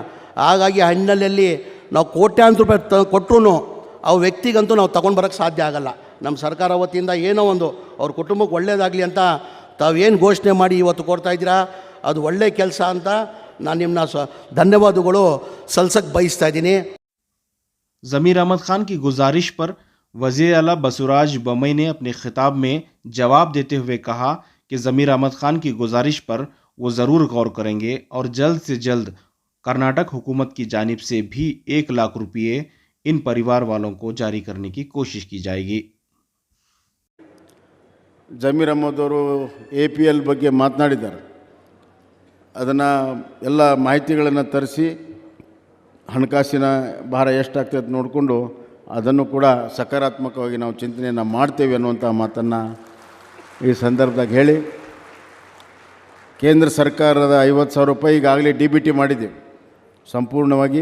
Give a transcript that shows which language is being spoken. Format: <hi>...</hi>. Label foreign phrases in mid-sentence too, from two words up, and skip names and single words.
<kn>ಹಾಗಾಗಿ ಹಣ್ಣಲ್ಲಿ ನಾವು ಕೋಟ್ಯಾಂತರ ರೂಪಾಯಿ ಕೊಟ್ಟರು ಆ ವ್ಯಕ್ತಿಗಂತೂ ನಾವು ತೊಗೊಂಡು ಬರೋಕ್ಕೆ ಸಾಧ್ಯ ಆಗಲ್ಲ. ನಮ್ಮ ಸರ್ಕಾರ ವತಿಯಿಂದ ಏನೋ ಒಂದು ಅವ್ರ ಕುಟುಂಬಕ್ಕೆ ಒಳ್ಳೆಯದಾಗಲಿ ಅಂತ ತಾವೇನು ಘೋಷಣೆ ಮಾಡಿ ಇವತ್ತು ಕೊಡ್ತಾಯಿದ್ದೀರಾ, ಅದು ಒಳ್ಳೆಯ ಕೆಲಸ ಅಂತ ನಾನು ನಿಮ್ಮನ್ನ ಧನ್ಯವಾದಗಳು ಸಲ್ಸಕ್ಕೆ ಬಯಸ್ತಾ ಇದ್ದೀನಿ.</kn> <ur>ضمیر احمد خان کی گزارش پر وزیر اعلیٰ بسوراج بومئی نے اپنے خطاب میں جواب دیتے ہوئے کہا کہ ضمیر احمد خان کی گزارش پر وہ ضرور غور کریں گے اور جلد سے جلد کرناٹک حکومت کی جانب سے بھی 1 لاکھ روپے ان پریوار والوں کو جاری کرنے کی کوشش کی جائے گی.</ur> <kn>ಜಮೀರ್ ಅಹಮದ್ ಅವರು APL ಬಗ್ಗೆ ಮಾತನಾಡಿದ್ದಾರೆ. ಅದನ್ನು ಎಲ್ಲ ಮಾಹಿತಿಗಳನ್ನು ತರಿಸಿ ಹಣಕಾಸಿನ ಭಾರ ಎಷ್ಟಾಗ್ತದೆ ನೋಡಿಕೊಂಡು ಅದನ್ನು ಕೂಡ ಸಕಾರಾತ್ಮಕವಾಗಿ ನಾವು ಚಿಂತನೆಯನ್ನು ಮಾಡ್ತೇವೆ ಅನ್ನುವಂಥ ಮಾತನ್ನು ಈ ಸಂದರ್ಭದಾಗ ಹೇಳಿ, ಕೇಂದ್ರ ಸರ್ಕಾರದ 50,000 ರೂಪಾಯಿ ಈಗಾಗಲೇ DBT ಮಾಡಿದ್ದೀವಿ ಸಂಪೂರ್ಣವಾಗಿ.</kn>